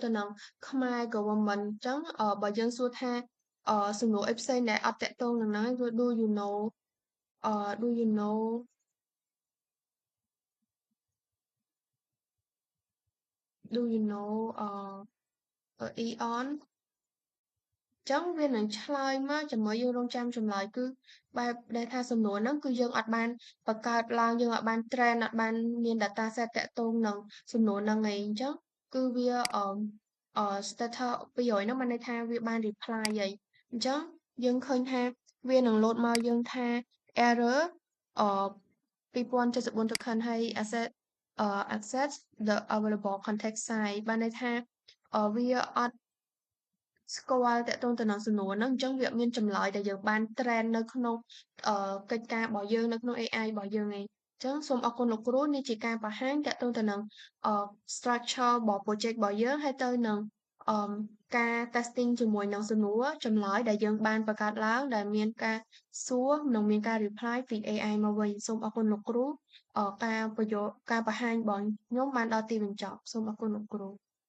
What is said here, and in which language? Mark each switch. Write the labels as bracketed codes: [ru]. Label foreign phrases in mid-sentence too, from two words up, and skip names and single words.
[km] ទៅនឹងខ្មែរ government អញ្ចឹងបើយើងសួរថាសំណួរអីផ្សេងដែលអត់តាក់ទងនឹងហ្នឹងគឺ [en] do you know do you know Eon [km] ចឹងវានឹងឆ្លើយមកជាមួយយើងរង ចាំចម្លើយគឺបែបដែលថាសំណួរហ្នឹងគឺយើងអត់បានបង្កើតឡើងយើងអត់បាន train អត់បានមាន [en] data set [km] តាក់ទងនឹងសំណួរហ្នឹងឯងអញ្ចឹងគឺវា status 200ហ្នឹងបានន័យថាវាបាន reply ហើយអញ្ចឹង យើងឃើញថាវានឹង load មកយើងថា error អ2074 token ហើយ [en] access the available context size [km] បានន័យថាវាអ ត់ស្គាល់ទាក់ទងទៅនឹងសំណួរហ្នឹងអញ្ចឹងវាអត់មានចម្លើយដែលយើងបាន train នៅក្នុងកិច្ចការរបស់យើងនៅក្នុង AI របស់យើងឯងអញ្ចឹងសូមអរគុណលោកគ្រូនេះជាការបង្ហាញទាក់ទងទៅនឹងstructure របស់ project របស់យើងហើយទៅនឹងអឺការ testing ជាមួយនឹងសំណួរចម្លើយដែលយើងបានបង្កើតឡើងដែលមានការសួរនិងមានការ reply ពី AI មកវិញសូមអរគុណលោកគ្រូការបង្ហាញរបស់ខ្ញុំបានដល់ទីបញ្ចប់សូមអរគុណលោកគ្រូ